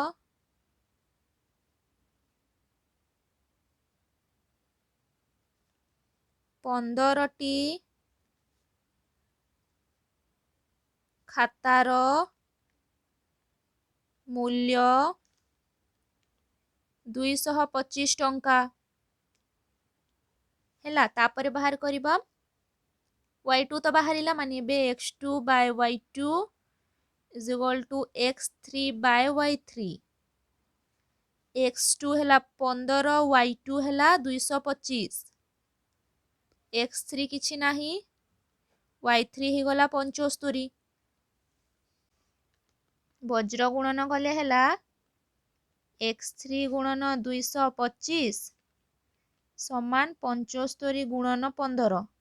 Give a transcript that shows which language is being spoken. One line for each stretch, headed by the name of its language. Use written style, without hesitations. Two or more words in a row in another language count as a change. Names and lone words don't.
Odia: ପନ୍ଦରଟି ଖାତାର ମୂଲ୍ୟ 225 ଟଙ୍କା ହେଲା ତାପରେ ବାହାର କରିବା y2 ତ ବାହାରିଲା ମାନେ ଏବେ
English: x2 by y2 is equal to x3 by y3
Odia: x2 ହେଲା 15 y2 ହେଲା 225 x3 କିଛି ନାହିଁ y3 ହେଇଗଲା 75 ବଜ୍ର ଗୁଣନ କଲେ ହେଲା x3 ଗୁଣନ 225 ସମାନ 75 ଗୁଣନ 15